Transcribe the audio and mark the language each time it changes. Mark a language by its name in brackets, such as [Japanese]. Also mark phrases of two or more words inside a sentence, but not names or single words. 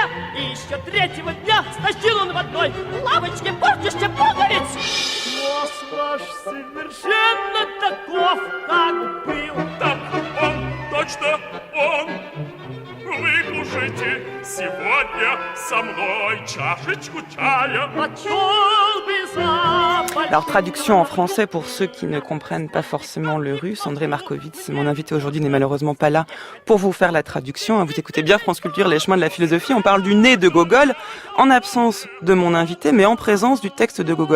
[Russian] И еще третьего дня стащил он в одной лавочке портище пуговиц. Нос ваш совершенно таков, как был. Так он, точно он. Вы кушайте сегодня со мной чашечку чая. [French] Alors, traduction en français pour ceux qui ne comprennent pas forcément le russe. André Markovitz, mon invité aujourd'hui, n'est malheureusement pas là pour vous faire la traduction. Vous écoutez bien France Culture, les chemins de la philosophie. On parle du nez de Gogol, en absence de mon invité, mais en présence du texte de Gogol.